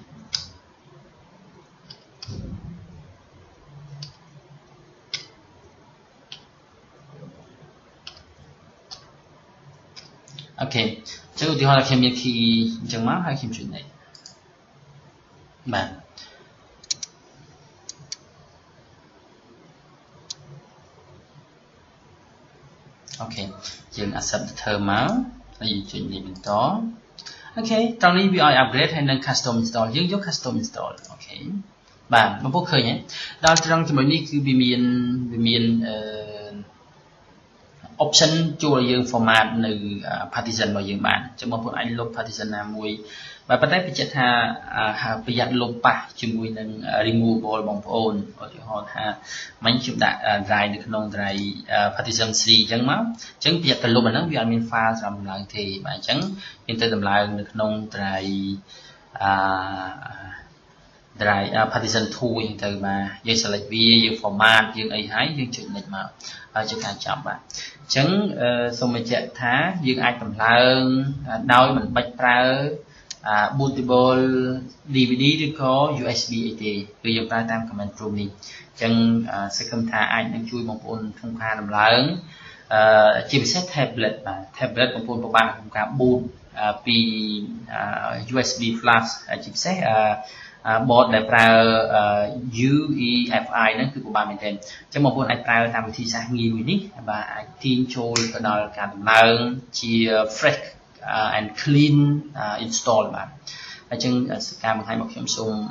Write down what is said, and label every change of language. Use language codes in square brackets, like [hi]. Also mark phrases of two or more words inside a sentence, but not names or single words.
[km] okay ចឹងឧទាហរណ៍ថាខ្ញុំមាន key អញ្ចឹងមកហើយខ្ញុំជួយ next បាទ អូខេយើង [en] accept the term [km] មកហើយយើងជួយ next បន្តអូខេតោះនេះវាឲ្យ upgrade ហើយនឹង [en] custom install [km] យើងយក [en] custom install [km] អូខេបាទបងប្អូនឃើញទេដល់ត្រង់ជាមួយនេះគឺវាមាន option ជួយឲ្យយើង format នៅ partition របស់យើងបានអញ្ចឹងបងប្អូនអាចលុប partition ណាមួយបាទប៉ុន្តែបញ្ជាក់ថាប្រយ័ត្នលុបប៉ះជាមួយនឹង removable បងប្អូនឧទាហរណ៍ថាមិញខ្ញុំដាក់ drive នៅក្នុង [en] drive partition 3 [km] អញ្ចឹងមកអញ្ចឹងប្រយ័ត្នទៅលុបអាហ្នឹងវាអត់មាន file សម្រាប់ដំឡើងទេបាទអញ្ចឹងយើងទៅដំឡើងនៅក្នុង drive [en] drive partition 2 [km] យើងទៅបាទយើង select វាយើង format យើងអីហើយយើងចុច next មកហើយជា ការចាប់បាទអញ្ចឹងសូមបញ្ជាក់ថាយើងអាចដំឡើងដោយមិនបាច់ប្រើ [en] bootable DVD [km] ឬក៏ USB អីទេគឺយើងប្រើតាម [en] command prompt [km] នេះអញ្ចឹងសង្ឃឹមថាអាចនឹងជួយបងប្អូនក្នុងការដំឡើងជាពិសេស tablet បាទ tablet បងប្អូនពិបាកក្នុងការ boot ពី [en] USB flash [km] ជាពិសេសboard ដែលប្រើ UEFI ហ្នឹងគឺពិបាកមែនទែនអញ្ចឹងបងប្អូនអាចប្រើតាមវិធីសាស្ត្រងាយមួយនេះបាទអាចទាញចូលទៅដល់ការដំឡើងជា [en] fresh and clean install [km] បាទអញ្ចឹងការបង្ហាញរបស់ខ្ញុំសូម